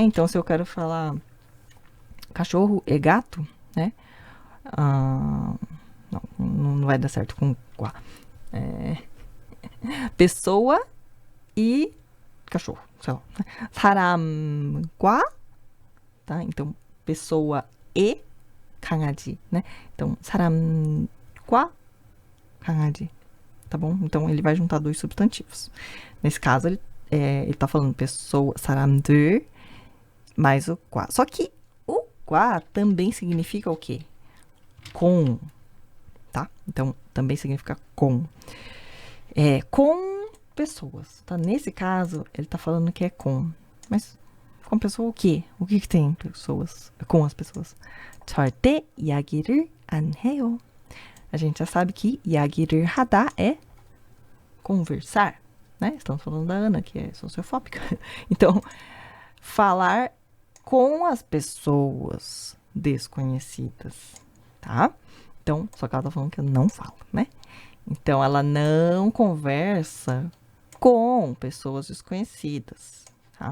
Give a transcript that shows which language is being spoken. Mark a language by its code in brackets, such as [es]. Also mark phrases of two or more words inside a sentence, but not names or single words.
[pt] Então, se eu quero falar cachorro e gato, né? Não vai dar certo com quá. Pessoa e cachorro, sei lá. [ko] 사람과, tá? [pt] Então, pessoa e 강아지, né? Então, [ko] 사람과 강아지, [pt] tá bom? Então, ele vai juntar dois substantivos. Nesse caso, ele tá falando pessoa, 사람들, mais o quá. Só que o quá também significa o quê? Com, tá? Então, também significa com. Com pessoas, tá? Nesse caso, ele tá falando que é com. Mas com pessoa o quê? O que que tem pessoas com as pessoas? [ko] 절대 이야기를 안 해요. [pt] A gente já sabe que [ko] 이야기를 하다 [pt] é conversar, né? Estamos falando da Ana, que é sociofóbica. Então, falar com as pessoas desconhecidas, tá? Então, só que ela tá falando que eu não falo, né? Então, ela não conversa com pessoas desconhecidas, tá?